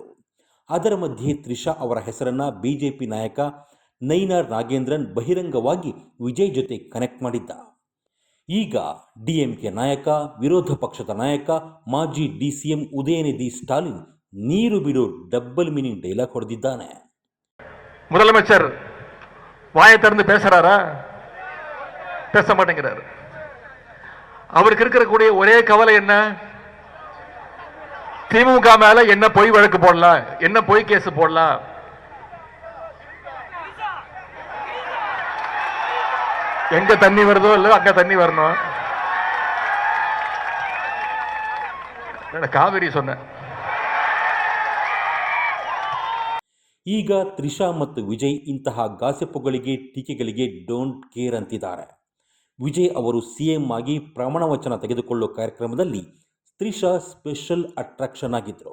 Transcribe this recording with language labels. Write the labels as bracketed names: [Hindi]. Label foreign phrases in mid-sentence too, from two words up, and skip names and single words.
[Kannada] ಅದರ ಮಧ್ಯೆ ತ್ರಿಷಾ ಅವರ ಹೆಸರನ್ನ ಬಿಜೆಪಿ ನಾಯಕ ನೈನಾರ್ ನಾಗೇಂದ್ರನ್ ಬಹಿರಂಗವಾಗಿ ವಿಜಯ್ ಜೊತೆ ಕನೆಕ್ಟ್ ಮಾಡಿದ್ದ. ಈಗ ಡಿಎಂಕೆ ನಾಯಕ, ವಿರೋಧ ಪಕ್ಷದ ನಾಯಕ, ಮಾಜಿ ಡಿಸಿಎಂ ಉದಯನಿಧಿ ಸ್ಟಾಲಿನ್ ನೀರು ಬಿಡು [English] double meaning dialogue [Kannada] ಹೊಡೆದಿದ್ದಾನೆ. [Tamil] முதலமைச்சர் வாயை திறந்து பேசுறாரா? பேச மாட்டேங்கிறாரு. அவருக்கு இருக்கக்கூடிய ஒரே கவலை என்ன? திமுக மேல என்ன பொய் வழக்கு போடலாம், என்ன பொய் கேஸ் போடலாம். எங்க தண்ணி வருதோ இல்ல அங்க தண்ணி வரணும். காவிரி சொன்ன. [Kannada] ಈಗ ತ್ರಿಷಾ ಮತ್ತು ವಿಜಯ್ ಇಂತಹ ಗಾಸಿಪ್ಪುಗಳಿಗೆ, ಟೀಕೆಗಳಿಗೆ [English] don't care [Kannada] ಅಂತಿದ್ದಾರೆ. ವಿಜಯ್ ಅವರು ಸಿಎಂ ಆಗಿ ಪ್ರಮಾಣ ವಚನ ತೆಗೆದುಕೊಳ್ಳೋ ಕಾರ್ಯಕ್ರಮದಲ್ಲಿ ತ್ರಿಷಾ [English] special attraction [Kannada] ಆಗಿದ್ದರು.